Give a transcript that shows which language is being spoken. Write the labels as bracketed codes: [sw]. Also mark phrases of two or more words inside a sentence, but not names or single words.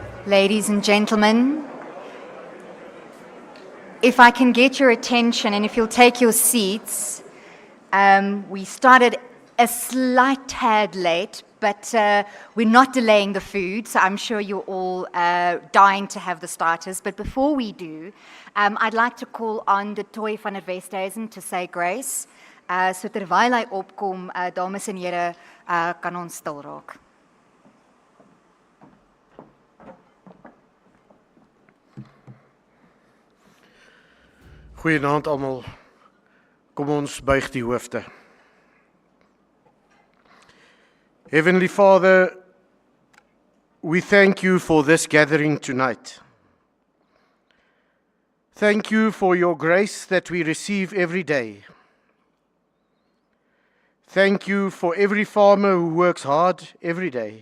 [en] Ladies and gentlemen, if I can get your attention and if you'll take your seats, we started a slight tad late, but we're not delaying the food, so I'm sure you're all dying to have the starters. But before we do, I'd like to call on the Toy van der Westhuizen to say grace. [af] So terwyl hy opkom, dames en here, kan ons stil raak. Goeienaand almal. Kom ons buig die hoofde. [en] Heavenly Father, we thank you for this gathering tonight. Thank you for your grace that we receive every day. Thank you for every farmer who works hard every day.